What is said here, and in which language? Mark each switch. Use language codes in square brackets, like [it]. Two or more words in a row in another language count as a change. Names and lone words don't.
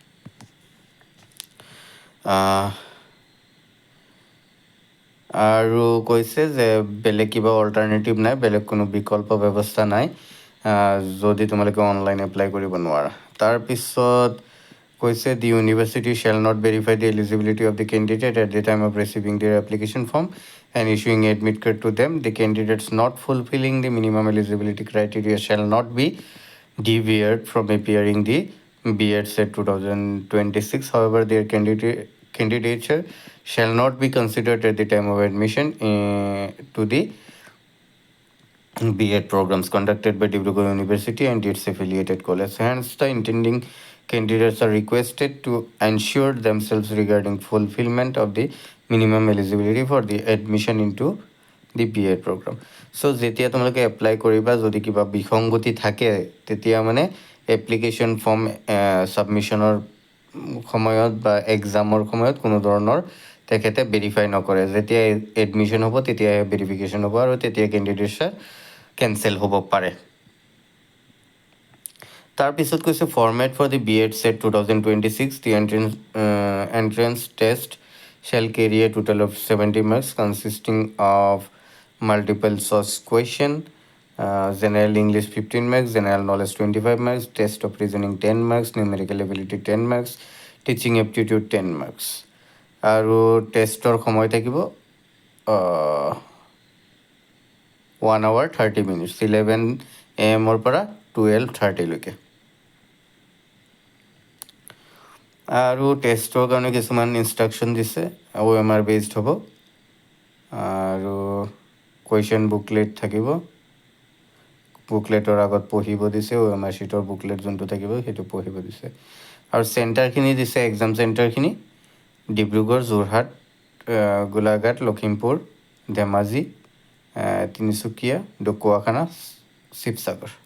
[as] আৰু কৈছে যে বেলেগ কিবা অল্টাৰনেটিভ নাই বেলেগ কোনো বিকল্প ব্যৱস্থা নাই যদি তোমালোকে অনলাইন এপ্লাই কৰিব নোৱাৰা তাৰপিছত কৈছে [en] the university shall not verify the eligibility of the candidate at the time of receiving their application form and issuing admit card to them. The candidates not fulfilling the minimum eligibility criteria shall not be deviated from appearing the B.Ed set 2026. However, their candidature shall not be considered at the time of admission to the B.Ed programs conducted by Dibrugarh University and its affiliated colleges. Hence, the intending candidates are requested to ensure themselves regarding fulfillment of the minimum eligibility for the admission into the B.Ed program. So, [as] যেতিয়া তোমালোকে এপ্লাই কৰিবা যদি কিবা বিসংগতি থাকে তেতিয়া মানে এপ্লিকেশ্যন ফৰ্ম ছাবমিশ্যনৰ সময়ত বা এক্সামৰ সময়ত কোনো ধৰণৰ তেখেতে ভেৰিফাই নকৰে যেতিয়া এডমিশ্যন হ'ব তেতিয়াহে ভেৰিফিকেশ্যন হ'ব আৰু তেতিয়া কেণ্ডিডেটছৰ কেঞ্চেল হ'ব পাৰে তাৰপিছত কৈছে [en] format for the B.Ed set 2026 the entrance test shall carry a total of 70 marks consisting of multiple choice question general English 15 marks general knowledge 25 marks test of reasoning 10 marks numerical ability 10 marks teaching aptitude 10 marks [as] আৰু টেষ্টৰ সময় থাকিব [en] 1 hour 30 minutes 11 AM [as] পৰা 12:30 লৈকে আৰু টেষ্টৰ কাৰণে কিছুমান ইনষ্ট্ৰাকশ্যন দিছে OMR বেছড হ'ব আৰু কুৱেশ্যন বুকলেট থাকিব বুকলেটৰ আগত পঢ়িব দিছে OMR শ্বীটৰ বুকলেট যোনটো থাকিব সেইটো পঢ়িব দিছে আৰু চেণ্টাৰখিনি দিছে এক্সাম চেণ্টাৰখিনি ডিব্ৰুগড় যোৰহাট গোলাঘাট লখিমপুৰ ধেমাজি তিনিচুকীয়া ঢকুৱাখানা শিৱসাগৰ